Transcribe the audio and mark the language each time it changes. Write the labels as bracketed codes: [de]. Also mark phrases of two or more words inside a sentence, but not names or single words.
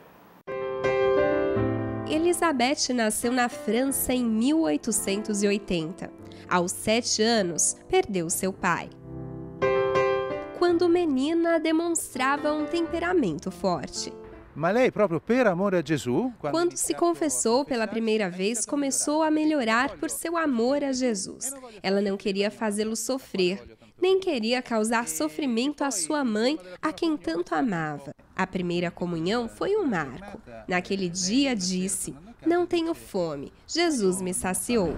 [pt] Elizabeth nasceu na França em 1880. Aos 7 anos, perdeu seu pai. Quando menina, demonstrava um temperamento forte. [it] Mas lei, próprio per amore a Gesù, [pt] quando se confessou pela primeira vez, começou a melhorar por seu amor a Jesus. Ela não queria fazê-lo sofrer. nem queria causar sofrimento à sua mãe, a quem tanto amava. A primeira comunhão foi um marco. Naquele dia disse: "Não tenho fome, Jesus me saciou."